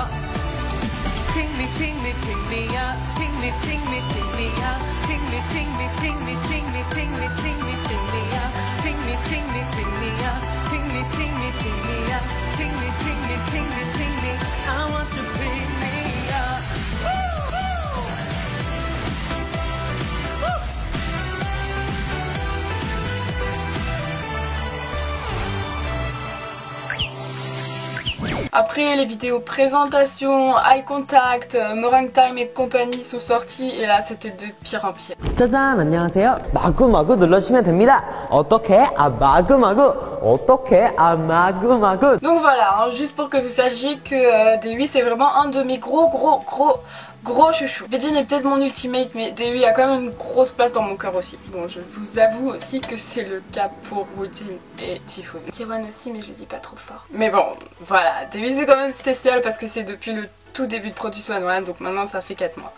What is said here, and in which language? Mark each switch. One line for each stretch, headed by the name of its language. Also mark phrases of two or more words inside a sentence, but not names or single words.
English: Pick me, pick me, pick me up. Pick me, pick me, pick me up. Pick me, pick me, pick me, pick me, pick me, pick me, pick me up. Pick me, pick me, pick me up. Pick me, pick me, pick me up. Pick me, pick me, pick me, pick me. I want you to pick me up.
French: Après les vidéos présentation,
English: eye contact,
French: Meringue Time et compagnie sont sorties et là c'était de pire en pire.
Korean: 짜잔 안녕하세요. 마구마구 눌러주시면 됩니다. 어떻게? 마구마구. 어떻게? 마구마구.
French: Donc voilà, hein, juste pour que vous sachiez que Dewi c'est vraiment un de mes gros chouchous. Vegin est peut-être mon ultimate mais Dewi a quand même une grosse place dans mon cœur aussi. Bon je vous avoue aussi que c'est le cas pour Woojin et Jihoon. Jiwon aussi mais je le dis pas trop fort. Mais bon voilà, Dewi c'est quand même spécial parce que c'est depuis le tout début de Produce 101 donc maintenant ça fait 4 mois.